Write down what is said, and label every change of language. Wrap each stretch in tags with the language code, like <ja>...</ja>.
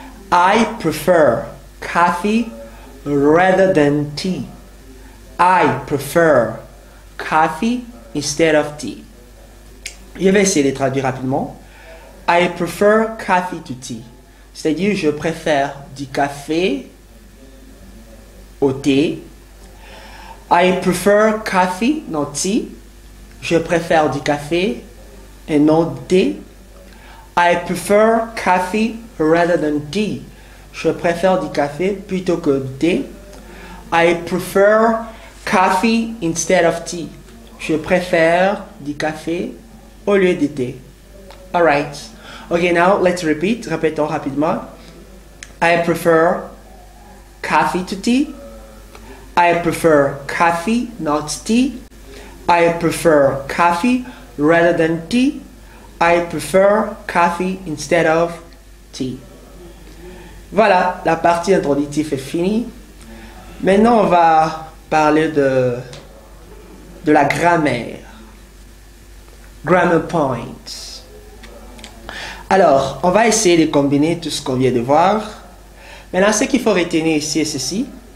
<en>I prefer coffee rather than tea. I prefer coffee instead of tea.</en> <fr>Je vais essayer de traduire rapidement.</fr> <en>I prefer coffee to tea.</en> <fr>C'est-à-dire, je préfère du café au thé.</fr> <en>I prefer coffee, not tea.</en> <fr>Je préfère du café et non du thé.</fr> <en>I prefer coffee rather than tea.</en> <fr>Je préfère du café plutôt que du thé.</fr> <en>I prefer coffee instead of tea.</en> <fr>Je préfère du café au lieu du thé.</fr> <en>Alright. Okay, now let's repeat.</en> <fr>Répétons rapidement.</fr> <en>I prefer coffee to tea. I prefer coffee, not tea. I prefer coffee rather than tea. I prefer coffee instead of tea.</en> <fr>Voilà, la partie introductive est finie. Maintenant, on va parler de la grammaire.</fr> <en>Grammar points.</en> <fr>Alors, on va essayer de combiner tout ce qu'on vient de voir. Maintenant, ce qu'il faut retenir ici est ceci.</fr>